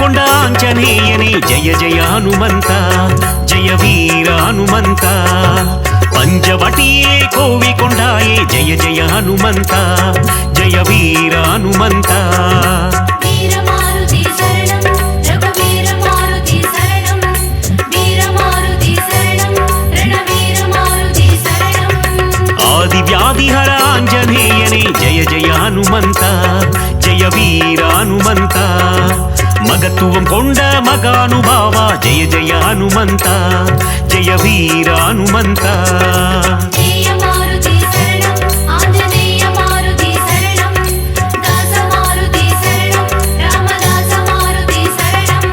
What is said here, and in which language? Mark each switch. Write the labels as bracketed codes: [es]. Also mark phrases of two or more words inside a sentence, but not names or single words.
[kn] ಆಂಜನೇಯನೇ ಜಯ ಜಯ ಹನುಮಂತ ಜಯ ವೀರ ಹನುಮಂತ ಪಂಚವಟಿಯೇ ಕೋವಿಕೊಂಡಾಯೇ ಜಯ ಜಯ ಹನುಮಂತ ಜಯ ವೀರ ಹನುಮಂತ [ta] வீர மாருதி சரணம் ரகுவீர மாருதி சரணம் வீர மாருதி சரணம் ரணவீர மாருதி சரணம் [kn] ಆದಿವ್ಯಾಧಿಹರ ಆಂಜನೇಯನೇ ಜಯ ಜಯ ಹನುಮಂತ ಜಯ ವೀರ ಹನುಮಂತ ಮಗತ್ವಂ ಕೊಂಡ ಮಗಾನುಭಾವ ಜಯ ಜಯ ಹನುಮಂತ ಜಯ ವೀರ ಹನುಮಂತ [ta] ஜெய மாருதி சரணம் ஆஞ்சநேய மாருதி சரணம் தாச மாருதி சரணம் ராமதாச மாருதி சரணம்